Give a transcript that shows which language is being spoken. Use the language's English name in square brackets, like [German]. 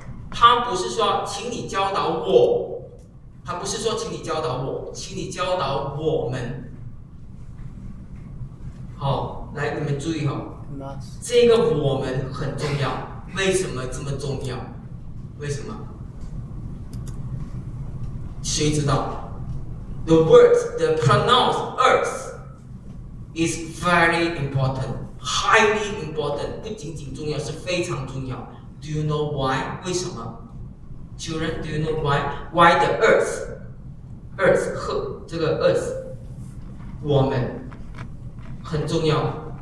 [Chinese] 他不是说请你教导我，他不是说请你教导我，请你教导我们。好，来，你们注意哈。这个我们很重要，为什么这么重要？为什么？谁知道 [English] ？The word, the pronoun "us" is very important, highly important. [Chinese] 不仅仅重要，是非常重要。 [English] Do you know why? [Chinese] 为什么 [English] ？Children, do you know why? Why the "us"? "Us" [Chinese] 和这个 [English] "us" [Chinese] 我们很重要。